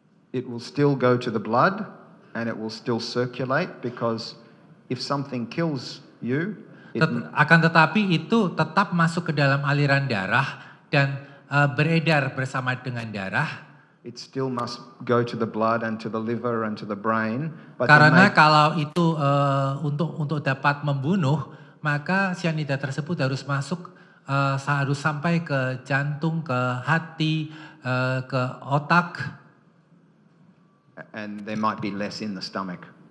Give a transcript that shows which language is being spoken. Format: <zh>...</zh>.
<en>It will still go to the blood and it will still circulate because if something kills you,</en> <id>Akan tetapi itu tetap masuk ke dalam aliran darah dan beredar bersama dengan darah.</id> <en>it still must go to the blood and to the liver and to the brain. But</en> <id>Karena kalau itu untuk dapat membunuh, maka cyanida tersebut harus masuk, harus sampai ke jantung, ke hati, ke otak.</id> <en>and there might be less in the stomach.</en>